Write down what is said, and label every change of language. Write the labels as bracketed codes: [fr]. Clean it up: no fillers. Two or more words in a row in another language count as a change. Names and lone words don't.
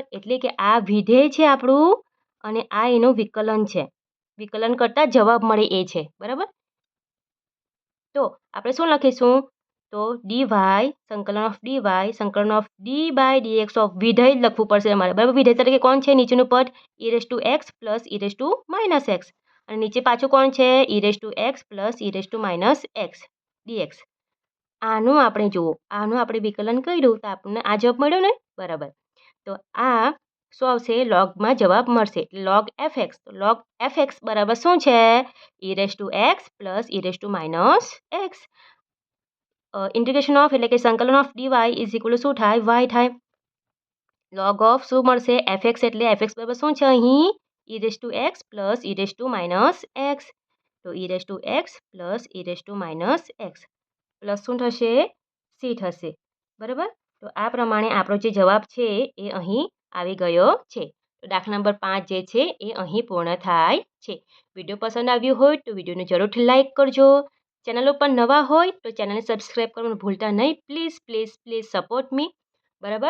[gu] એટલે કે આ વિધેય છે આપણું અને આ એનું વિકલન છે। વિકલન કરતાં જવાબ મળે એ છે, બરાબર? તો આપણે શું લખીશું? તો dy સંકલન ઓફ d/dx ઓફ વિધેય લખવું પડશે અમારે, બરાબર? વિધેય તરીકે કોણ છે? નીચેનું પદ e(x + e−x અને નીચે પાછું કોણ છે? e(x + e−x dx। આનું આપણે જુઓ, આનું આપણે વિકલન કર્યું તો આપણને આ જવાબ મળ્યો ને, બરાબર? તો આ શું આવશે? લોગમાં જવાબ મળશે, log fx। તો log fx બરાબર શું છે? e(x + e−x [en] integration of [gu] એટલે કે સંકલન ઓફ dy = શું થાય? y થાય। log ઓફ શું મળશે? fx એટલે fx બરાબર શું છે અહીં? e(x + e−x તો e(x + e−x પ્લસ શું થશે? c થશે, બરાબર? તો આ પ્રમાણે આપણો જે જવાબ છે એ અહીં આવી ગયો છે। તો દાખલા નંબર 5 જે છે એ અહીં પૂર્ણ થાય છે। વિડીયો પસંદ આવ્યું હોય તો વિડીયોને જરૂરથી લાઇક કરજો। ચેનલ ઉપર નવા હોય તો ચેનલને સબસ્ક્રાઈબ કરવાનું ભૂલતા નહીં, [en] please support me, [gu] બરાબર?